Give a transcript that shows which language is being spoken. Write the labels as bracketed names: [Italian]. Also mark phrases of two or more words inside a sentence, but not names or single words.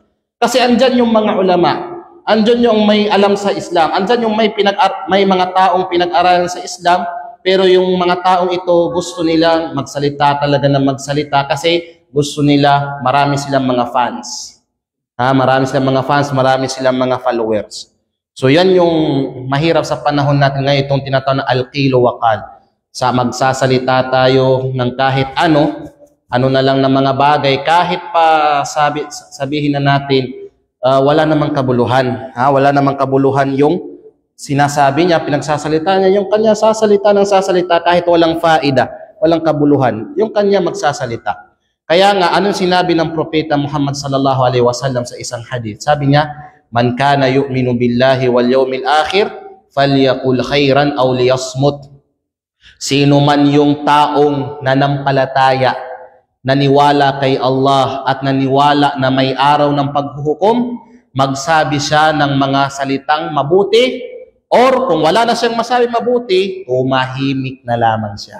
[Filipino] Kasi andyan yung mga ulama, andyan yung may alam sa Islam, andyan yung may mga taong pinag-aralan sa Islam, pero yung mga taong ito gusto nilang magsalita talaga na magsalita kasi gusto nila marami silang mga fans. Marami silang mga fans, marami silang mga followers. So yan yung mahirap sa panahon natin ngayon, itong tinatawag na [Arabic] القيل والقال. [Filipino] Sa magsasalita tayo ng kahit ano na lang ng mga bagay, kahit pa sabihin na natin, wala namang kabuluhan. Wala namang kabuluhan yung sinasabi niya, pinagsasalita niya, yung kanya sasalita ng sasalita kahit walang faida, walang kabuluhan, yung kanya magsasalita. Kaya nga, anong sinabi ng Propeta Muhammad [Arabic] صلى الله عليه وسلم [Filipino] sa isang hadith? Sabi niya, [Arabic] من كان يؤمن بالله واليوم الآخر فليقل خيرا أو ليصمت. [Filipino] Sino man yung taong nanampalataya, naniwala kay Allah at naniwala na may araw ng paghuhukom, magsabi siya ng mga salitang mabuti, or kung wala na siyang masabi mabuti, tumahimik na lamang siya.